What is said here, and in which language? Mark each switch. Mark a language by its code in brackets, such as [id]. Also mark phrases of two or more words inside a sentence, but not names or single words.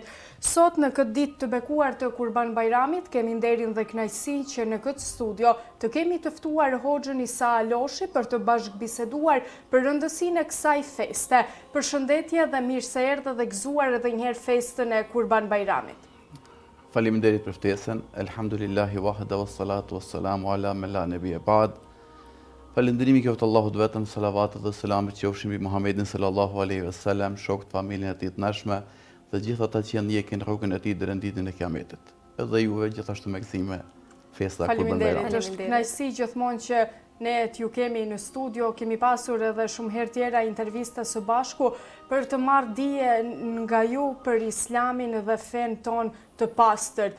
[sq] Sot në këtë ditë të bekuar të Kurban Bajramit kemi nderin dhe kënaqësinë që në këtë studio të kemi të ftuar Hoxhën Isa Aloshi për të bashkëbiseduar për rëndësinë e kësaj feste. Përshëndetje dhe mirë se erdhë dhe gëzuar edhe një herë festën e Kurban Bajramit. Faleminderit për ftesën. [ar] الحمد لله وحده والصلاة والسلام على من لا نبي بعده. [sq] Falënderimi qoftë Allahut vetëm, salavatet dhe selamet qofshin mbi Muhammedin [ar] صلى الله عليه وسلم, [sq] shokët, familjen e tij të nashme dhe gjithë ata që ndjekin rrugën e tij deri në ditën e Kiametit. Edhe juve gjithashtu me gëzime festa Kurban Bajramit. Faleminderit, është kënaqësi gjithmonë që ne t'ju kemi në studio, kemi pasur edhe shumë herë tjera intervista së bashku për të marrë dije nga ju për Islamin dhe fen ton të pastërt.